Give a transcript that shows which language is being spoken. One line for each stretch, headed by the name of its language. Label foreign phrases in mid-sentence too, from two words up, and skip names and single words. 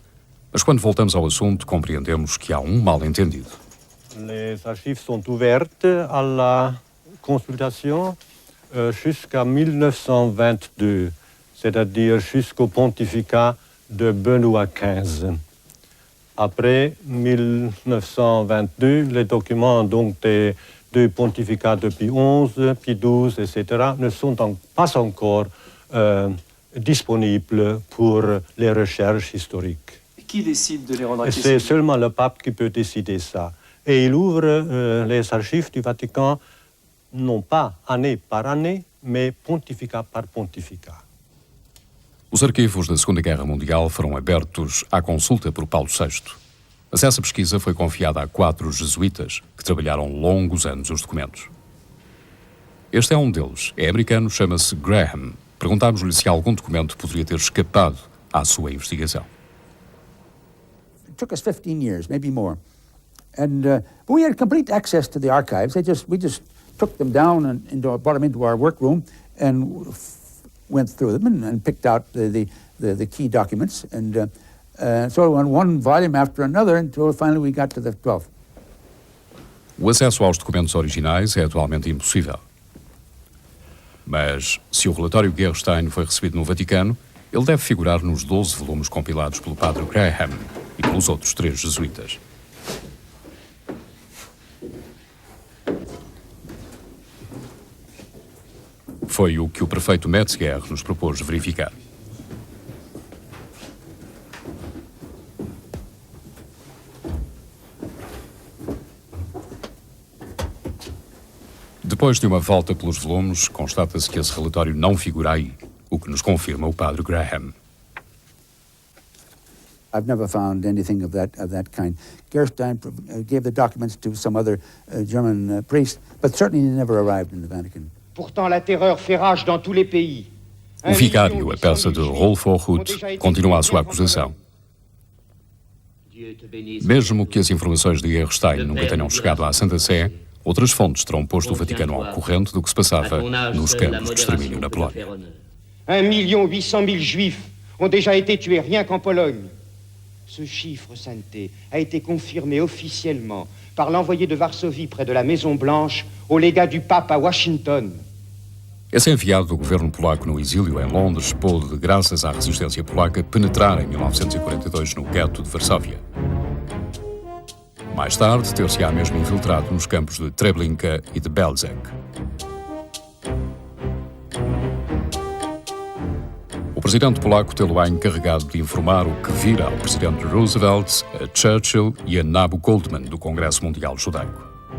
Portuguese: Mas quando voltamos ao assunto, compreendemos que há um mal-entendido.
French: Les archives sont ouvertes à la consultation jusqu'à 1922, c'est-à-dire jusqu'au pontificat de Benoît XV. Après 1922, les documents donc des deux pontificats de Pie XI, Pie XII, etc., ne sont pas encore disponibles pour les recherches historiques. Qui décide de les rendre C'est accessibles? seulement le pape qui peut décider ça. Et il ouvre les archives du Vatican, non pas année par année, mais pontificat par pontificat.
Portuguese: Os arquivos da Segunda Guerra Mundial foram abertos à consulta por Paulo VI. Mas essa pesquisa foi confiada a 4 jesuítas que trabalharam longos anos os documentos. Este é um deles. É americano, chama-se Graham. Perguntámos-lhe se algum documento poderia ter escapado à sua investigação.
English: It took us 15 years, maybe more. And but we had complete access to the archives. We just took them down and brought them into our workroom and went through them and picked out the key documents. And so on one volume after another until finally we got to the 12th.
Portuguese: O acesso aos documentos originais é atualmente impossível. Mas, se o relatório Gerstein foi recebido no Vaticano, ele deve figurar nos 12 volumes compilados pelo padre Graham e pelos outros 3 jesuítas. Foi o que o prefeito Metzger nos propôs verificar. Depois de uma volta pelos volumes, constata-se que esse relatório não figura aí, o que nos confirma o padre Graham.
English: I've never found anything of that kind. Gerstein gave the documents to some other German priest, but certainly they never arrived in the Vatican.
French: Pourtant, la terreur fait rage dans tous les pays.
Portuguese: O Vicário, a peça de Rolf Hochhuth, continua a sua acusação. Mesmo que as informações de Gerstein nunca tenham chegado à Santa Sé, outras fontes terão posto o Vaticano ao corrente do que se passava nos campos de extermínio na Polónia.
French: 1,8 million juifs ont déjà été tués rien qu'en Pologne. Ce chiffre, Sainteté, a été confirmé officiellement par l'envoyé de Varsovie près de la Maison Blanche au légat du pape à Washington.
Portuguese: Esse enviado do governo polaco no exílio em Londres pôde, graças à resistência polaca, penetrar em 1942 no gueto de Varsóvia. Mais tarde, ter-se-á mesmo infiltrado nos campos de Treblinka e de Belzec. O presidente polaco tê-lo-á encarregado de informar o que vira ao presidente Roosevelt, a Churchill e a Nabu Goldman do Congresso Mundial Judaico.